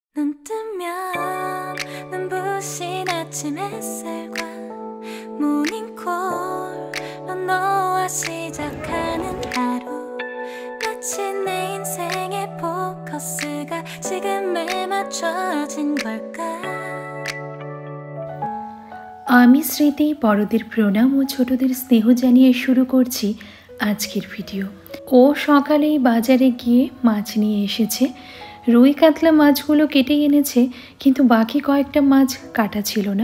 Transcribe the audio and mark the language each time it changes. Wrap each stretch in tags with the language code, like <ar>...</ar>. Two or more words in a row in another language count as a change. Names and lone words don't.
<ko>눈 뜨면 눈부신 아침 햇살과 모닝콜로 너와 시작하는 하루 마치 내 인생의 포커스가 지금에 맞춰진 걸까</ko> <bn>আমি স্মৃতি বড়দের প্রণাম ও ছোটদের স্নেহ জানিয়ে শুরু করছি আজকের ভিডিও। ও সকালেই বাজারে গিয়ে মাছ নিয়ে এসেছে। রুই কাতলা মাছগুলো কেটে এনেছে, কিন্তু বাকি কয়েকটা মাছ কাটা ছিল না।</bn>